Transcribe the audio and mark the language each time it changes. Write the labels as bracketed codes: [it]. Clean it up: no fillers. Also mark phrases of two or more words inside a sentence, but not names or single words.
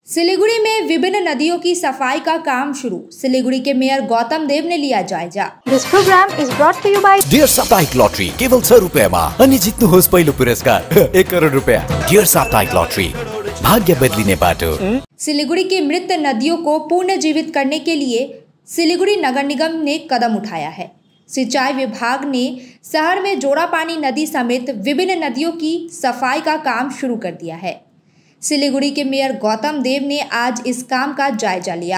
[hi] सिलीगुड़ी में विभिन्न नदियों की सफाई का काम शुरू। सिलीगुड़ी के मेयर गौतम देव ने लिया जायजा। [en] This program is brought to you by [ne] डियर साप्ताहिक लॉटरी केवल 100 रुपैयाँमा अनि जित्नुहोस् पहिलो पुरस्कार 1 करोड रुपैयाँ। डियर साप्ताहिक लॉटरी, भाग्य बदलिने बाटो। [hi] सिलीगुड़ी की मृत नदियों को पुनर्जीवित करने के लिए सिलीगुड़ी नगर निगम ने कदम उठाया है। सिंचाई विभाग ने शहर में जोड़ापानी नदी समेत विभिन्न नदियों की सफाई का काम शुरू कर दिया है। सिलीगुड़ी के मेयर गौतम देव ने आज इस काम का जायजा लिया।